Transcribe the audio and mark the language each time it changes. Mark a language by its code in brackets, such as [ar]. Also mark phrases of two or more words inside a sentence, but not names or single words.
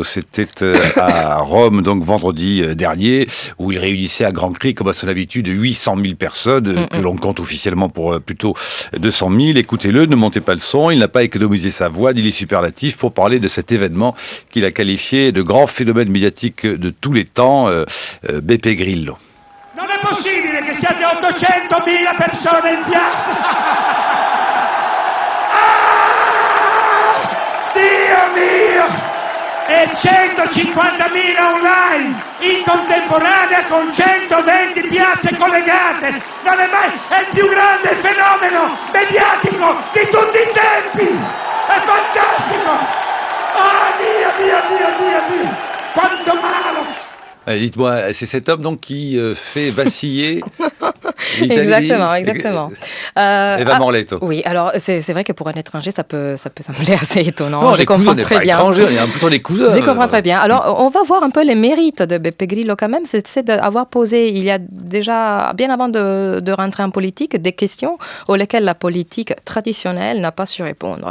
[fr] C'était à Rome, donc vendredi dernier, où il réunissait à grands cris, comme à son habitude, 800 000 personnes, que l'on compte officiellement pour plutôt 200 000. Écoutez-le, ne montez pas le son, il n'a pas économisé sa voix, dit les superlatifs, pour parler de cet événement qu'il a qualifié de grand phénomène médiatique de tous les temps, Beppe Grillo. [it] Non è Com'è possibile che siate 800.000 persone in piazza? Dio mio! E 150.000 online in contemporanea con 120 piazze collegate. Non è mai, è il più grande fenomeno mediatico di tutti i tempi. È fantastico. Ah, Dio. Quanto male. [fr] Dites-moi, c'est cet homme donc qui fait vaciller l'Italie. Exactement. Eva Morletto. Oui, alors c'est vrai que pour un étranger, ça peut sembler assez étonnant. Non, je comprends très bien. Étrangers, on est un peu sur les cousins. Je comprends très bien. Alors, on va voir un peu les mérites de Beppe Grillo quand même. C'est d'avoir posé, il y a déjà, bien avant de rentrer en politique, des questions auxquelles la politique traditionnelle n'a pas su répondre.